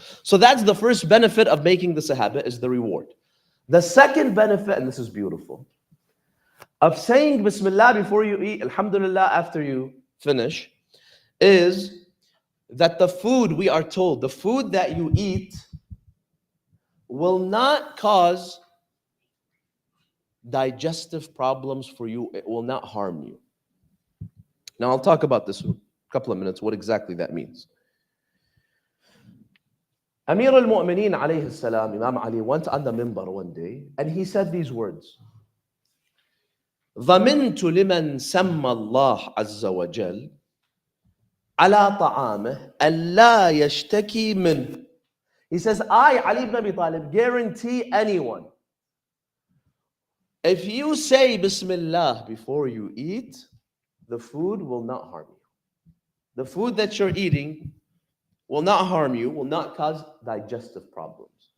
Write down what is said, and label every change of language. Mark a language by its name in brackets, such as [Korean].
[English] So that's the first benefit of making this a habit, is the reward. The second benefit, and this is beautiful, of saying Bismillah before you eat, Alhamdulillah after you finish, is that the food, we are told, the food that you eat will not cause digestive problems for you. It will not harm you. Now, I'll talk about this in a couple of minutes, what exactly that means. Amir al-Mu'mineen alayhi salam, Imam Ali, went on the minbar one day and he said these words. [Arabic] ضمنت لمن سمى الله عز وجل على طعامه ألا يشتكي منه. [English] He says, I, Ali ibn Abi Talib, guarantee anyone, if you say Bismillah before you eat, the food will not harm you. The food that you're eating will not harm you, will not cause digestive problems.